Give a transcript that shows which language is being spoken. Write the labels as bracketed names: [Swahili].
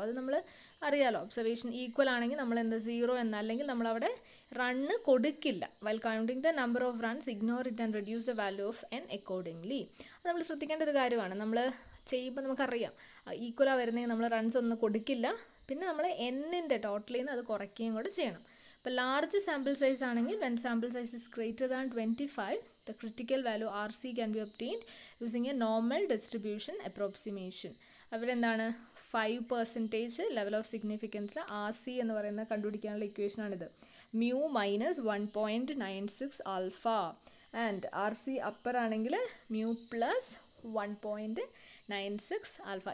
[Malayalam] അത് നമ്മൾ അറിയാലോ, ഒബ്സർവേഷൻ ഈക്വൽ ആണെങ്കിൽ നമ്മൾ എന്താ 0 എന്ന, അല്ലെങ്കിൽ നമ്മളവിടെ റണ്ണ് കൊടുക്കില്ല. [English] While counting the number of runs ignore it and reduce the value of n accordingly. [Malayalam] അത് നമ്മൾ ശ്രദ്ധിക്കേണ്ട ഒരു കാര്യമാണ്. നമ്മൾ ചെയ്യുമ്പോൾ നമുക്കറിയാം ഈക്വലാണ് വരുന്നതെങ്കിൽ നമ്മൾ റൺസ് ഒന്നും കൊടുക്കില്ല, പിന്നെ നമ്മൾ എന്നിൻ്റെ ടോട്ടലിൽ നിന്ന് അത് കുറയ്ക്കുകയും കൂടെ ചെയ്യണം. ഇപ്പോൾ ലാർജ് സാമ്പിൾ സൈസ് ആണെങ്കിൽ [English] When sample size is greater than 25 the critical value RC can be obtained using a normal distribution approximation. [Malayalam] അവിടെ എന്താണ് 5% ലെവൽ ഓഫ് സിഗ്നിഫിക്കൻസിൽ RC എന്ന് പറയുന്ന കണ്ടുപിടിക്കാനുള്ള ഇക്വേഷനാണിത്. [English] mu minus 1.96 alpha and RC upper ആണെങ്കിൽ mu plus 1.96 alpha.